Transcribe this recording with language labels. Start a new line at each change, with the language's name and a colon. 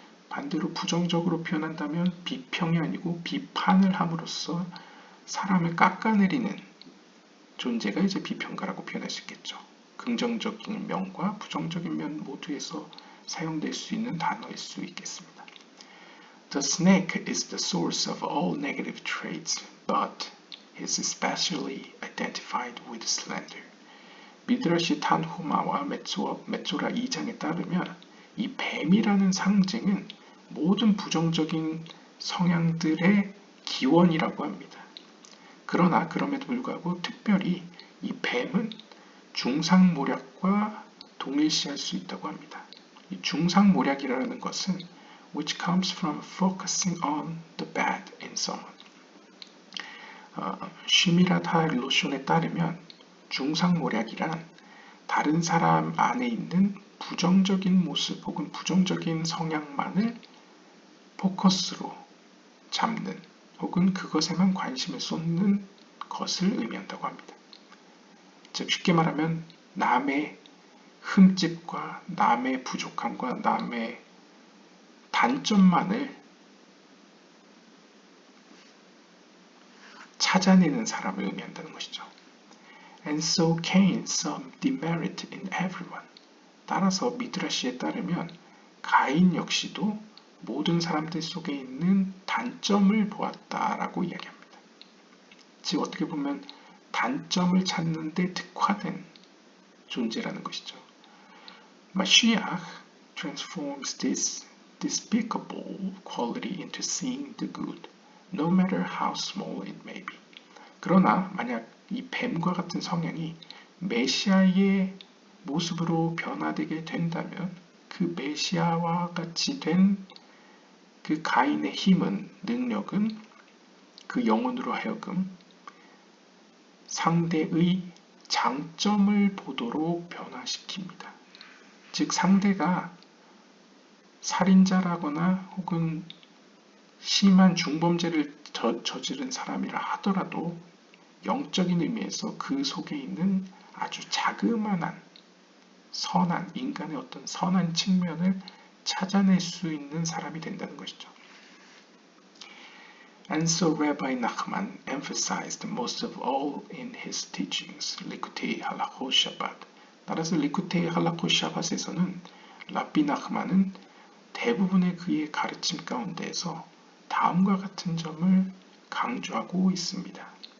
Korean: 반대로 부정적으로 표현한다면 비평이 아니고 비판을 함으로써 사람을 깎아내리는 존재가 이제 비평가라고 표현할 수 있겠죠. 긍정적인 면과 부정적인 면 모두에서 사용될 수 있는 단어일 수 있겠습니다.
English: The snake is the source of all negative traits, but is especially identified with slender.
Korean: 미드라시 탄후마와 메쪼라 2장에 따르면 이 뱀이라는 상징은 모든 부정적인 성향들의 기원이라고 합니다. 그러나 그럼에도 불구하고 특별히 이 뱀은 중상모략과 동일시할 수 있다고 합니다. 이 중상모략이라는 것은
English: which comes from focusing on the bad in someone.
Korean: 쉬미라타 로션에 따르면 중상모략이란 다른 사람 안에 있는 부정적인 모습 혹은 부정적인 성향만을 포커스로 잡는 혹은 그것에만 관심을 쏟는 것을 의미한다고 합니다. 즉 쉽게 말하면 남의 흠집과 남의 부족함과 남의 단점만을 찾아내는 사람을 의미한다는 것이죠.
English: And so Cain saw demerit in everyone.
Korean: 따라서 미드라시에 따르면 가인 역시도 모든 사람들 속에 있는 단점을 보았다라고 이야기합니다. 즉 어떻게 보면 단점을 찾는 데 특화된 존재라는 것이죠.
English: Mashiach transforms this despicable quality into seeing the good, no matter how small it may be.
Korean: 그러나 만약 이 뱀과 같은 성향이 메시아의 모습으로 변화되게 된다면 그 메시아와 같이 된 그 가인의 힘은, 능력은 그 영혼으로 하여금 상대의 장점을 보도록 변화시킵니다. 즉 상대가 살인자라거나 혹은 심한 중범죄를 저지른 사람이라 하더라도 영적인 의미에서 그 속에 있는 아주 자그마한 선한 인간의 어떤 선한 측면을 찾아낼 수 있는 사람이 된다는 것이죠.
English: And so Rabbi Nachman emphasized most of all in his teachings, Likutei Halachot Shabbat.
Korean: 따라서 리쿠테이 할라콧 샤밧에서는 랍비 나흐만은 대부분의 그의 가르침 가운데에서 다음과 같은 점을 강조하고 있습니다.